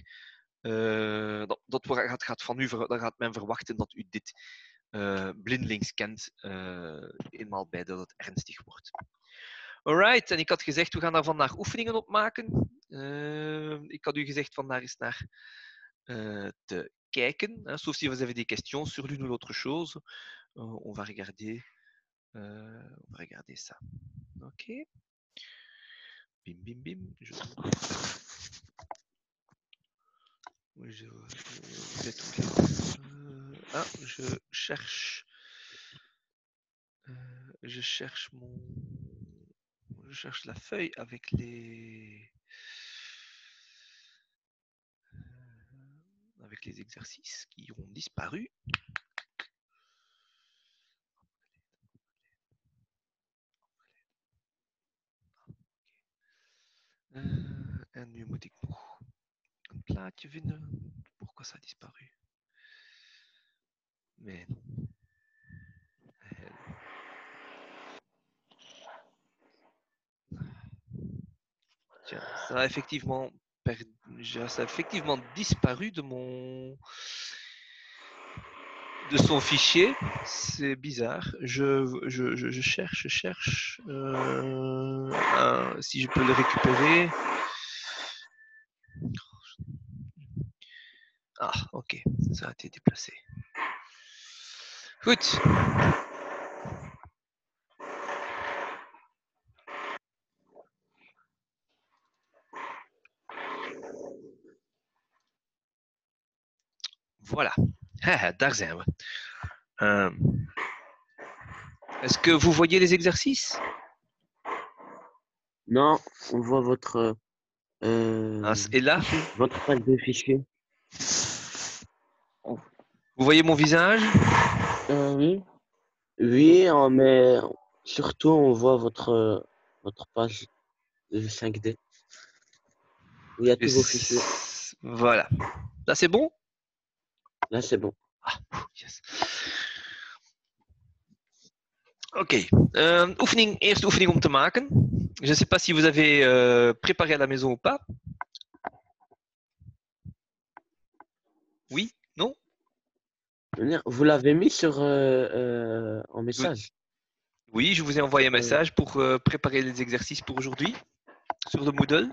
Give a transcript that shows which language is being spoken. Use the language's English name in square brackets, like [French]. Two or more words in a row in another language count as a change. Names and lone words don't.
[Dutch] dat gaat van u, dan gaat men verwachten dat u dit blindelings kent, eenmaal bij dat het ernstig wordt. Alright, en ik had gezegd, we gaan daar vandaag oefeningen op maken. Ik had u gezegd van daar eens naar te kijken. [French] Sauf si vous avez des questions sur l'une ou l'autre chose. On va regarder ça. Ok. Bim, bim, bim. Je vais tout je cherche. Je cherche la feuille avec les exercices qui ont disparu. [Dutch] En nu moet ik nog een plaatje vinden. [French] Pourquoi ça a disparu? Mais non. Tiens, ça a effectivement disparu de son fichier. C'est bizarre. Je cherche. Si je peux le récupérer. Ah, ok. Ça a été déplacé. [Dutch] Goed. Voilà. Daar zijn we. [French] Est-ce que vous voyez les exercices? Non, on voit votre... et là? Votre page de fichier. Vous voyez mon visage? Oui. Oui, mais surtout on voit votre page de 5D. Où il y a tous vos fichiers. Voilà. Là, c'est bon? Là, c'est bon. [Dutch] Ah, yes. Oké. Eerste oefening om te maken. [French] Je ne sais pas si vous avez préparé à la maison ou pas. Oui? Non? Vous l'avez mis sur en message? Oui, je vous ai envoyé un message pour préparer les exercices pour aujourd'hui sur le Moodle.